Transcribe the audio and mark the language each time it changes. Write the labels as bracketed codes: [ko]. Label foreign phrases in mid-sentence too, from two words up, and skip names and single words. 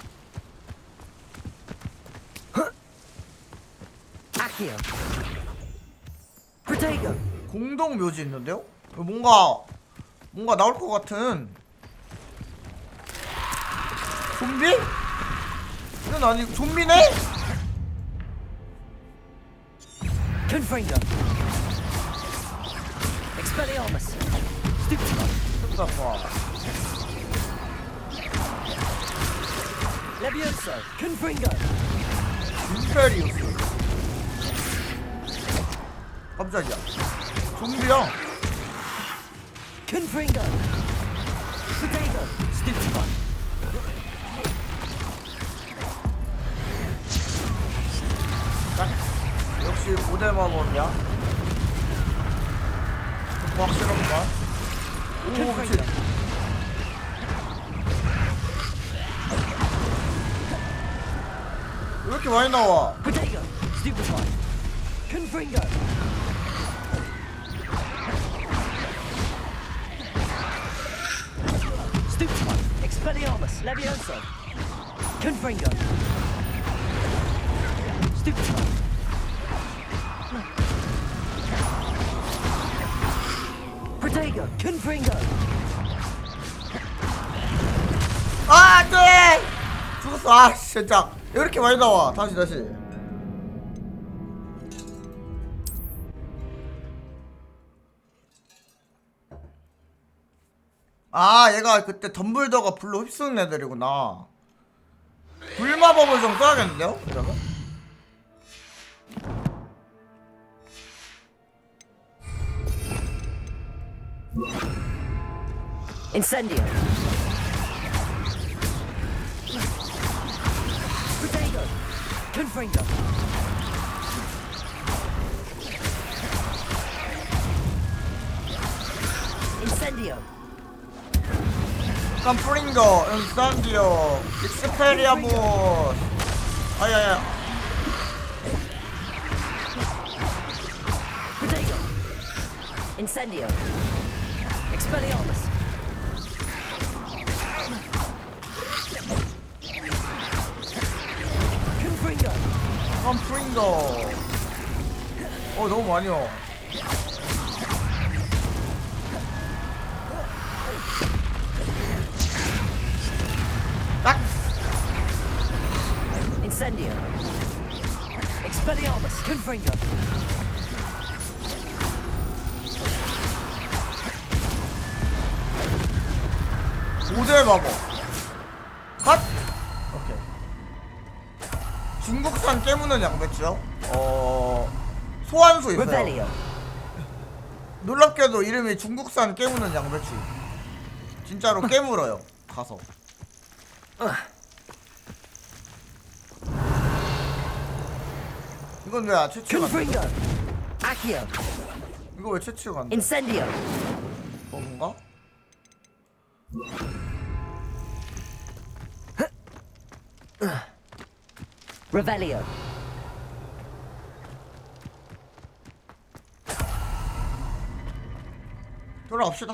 [ko] Accio. Potato. 공동 묘지 있는데요? 뭔가 나올 것 같은. 좀비? 이건 아니고 좀비네? Confringo. Expelliarmus. Stupefy. 습사파. Levioso. Confringo. 임페리우스. 깜짝이야. 좀비야. Confringo. Potato. Stupefy. 역시 고대 마법이야. 확실한가? 오, 그치. 왜 이렇게 많이 나와? Potato. Stupefy. Confringo. Stupefy. Expelliarmus. Levioso. Confringo. Stupefy. Protego. Confringo. 아, 안 돼! 죽었어. 아, 진짜. 왜 이렇게 많이 나와? 다시. 아, 얘가 그때 덤블더가 불로 휩쓰는 애들이구나. 불마법을 좀 써야겠는데요? 그러면? Incendio. Protego. Confringo. Incendio. 깜프링거, 인산디오, 익스페리아무스. 아야야. Protego. Incendio. Expelliarmus. Confringo. 깜프링거. 너무 많이 와. 딱! Incendio. Expelliarmus. Confringo. 모델 마법. 컷! 오케이. 중국산 깨무는 양배추요? 소환수 있어요. Revelio. 놀랍게도 이름이 중국산 깨무는 양배추. 진짜로 깨물어요. 가서. 이건 왜 채취가 안 돼? Confringo. Accio. 이거 왜 채취가 안 돼? Incendio. 뭔가? Revelio. 돌아갑시다.